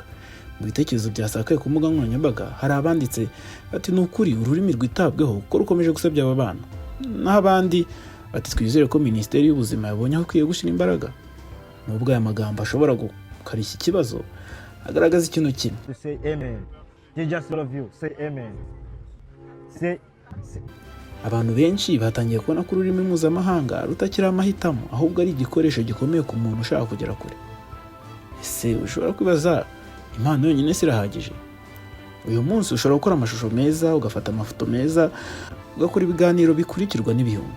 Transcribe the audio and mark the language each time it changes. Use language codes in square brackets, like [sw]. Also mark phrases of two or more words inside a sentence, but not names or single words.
[rw] Mu bitekerezo byasakaye ku mbuga nkoranyambaga hari abanditse bati ni ukuri ururimi rwitabweho ko rukomeje gusebya aba bana, n'abandi bati twizere ko Minisiteri y'Ubuzima yabonye aho ikwiye gushyira imbaraga. Nubwo aya magambo ashobora gukarishya ikibazo, agaragaza ikintu kimwe. [en] Say amen. Just all of you say amen. Say. [rw] Abantu benshi batangiye kubona ko ururimi mpuzamahanga rutakiri amahitamo, ahubwo ari igikoresho gikomeye ku muntu ushaka kugera kure. Ese ushobora kwibaza, impano yonyine sirahagije? Uyu munsi ushobora gukora amashusho meza, ugafata amafoto meza, ugakora ibiganiro bikurikirwa n'ibihumbi.